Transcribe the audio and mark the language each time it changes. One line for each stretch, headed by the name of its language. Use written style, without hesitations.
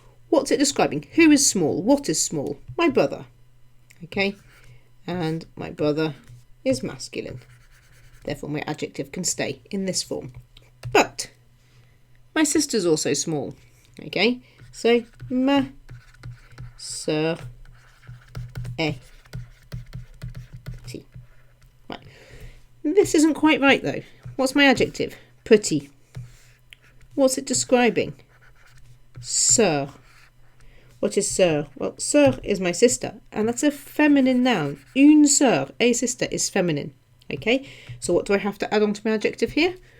English: What's it describing? Who is small? What is small? My brother. Okay, and my brother is masculine. Therefore, my adjective can stay in this form. But my sister's also small. Okay, so
French: ma sœur est petit.
English: Right. This isn't quite right though. What's my adjective? Petit. What's it describing? Sœur. What is sœur? Well, sœur is my sister, and that's a feminine noun.
French: Une sœur,
English: a sister, is feminine. Okay, so what do I have to add on to my adjective here?